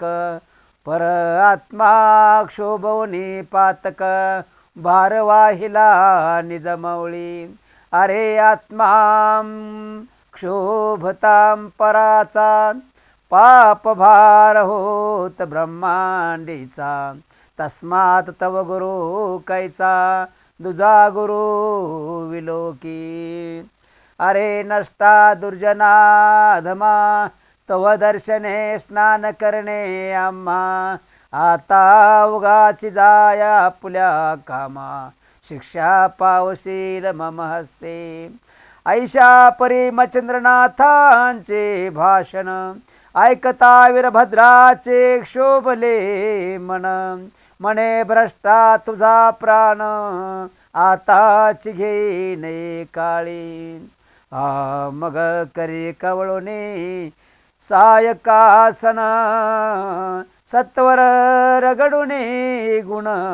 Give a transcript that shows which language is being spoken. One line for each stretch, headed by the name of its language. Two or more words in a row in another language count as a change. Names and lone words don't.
Marathi: पर आत्मा क्षोभवनी पातक, भार वाहिला निजमवळी. अरे आत्मा क्षोभतां पराचा, पाप भार होत ब्रह्मांडीचा. तस्मात तव गुरु कैचा, दुजा गुरु विलोकी. अरे नष्टा दुर्जना धमा, तव दर्शने स्नान करणे आम्हा. आता उगाची जाया पुल्या कामा, शिक्षा पावशील मम हस्ते. ऐशा परी मच्छिंद्रनाथांचे भाषण, ऐकता वीरभद्राचे क्षोभले मन. म्हणे भ्रष्टा तुझा प्राण, आताच घेईने काळी. मग करी कवळुनी सायकासन, सत्वर रगडुनी गुण.